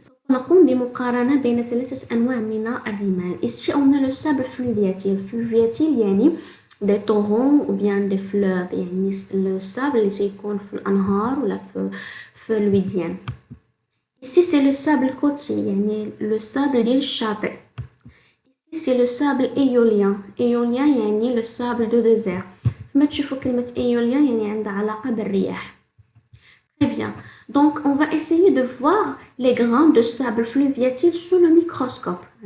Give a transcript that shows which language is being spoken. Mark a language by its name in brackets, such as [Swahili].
[Arabic] نقوم بمقارنة بين ثلاثة أنواع من الرمال. [French] Ici, on a le sable fluviatile. Fluviatile يعني des torrents ou bien des fleuves. [Arabic] يعني [French] le sable [Arabic] اللي سيكون في الأنهار ولا في الوديان. [French] Ici, c'est le sable côtier يعني le sable [Arabic] ديال الشاطئ. [French] Ici, c'est le sable éolien. Éolien يعني le sable de désert. [Arabic] كما تشوفوا كلمة éolien يعني عندها علاقة بالرياح. [French] Très bien. Donc, on va essayer de voir les grains de sable fluviatile sous le microscope.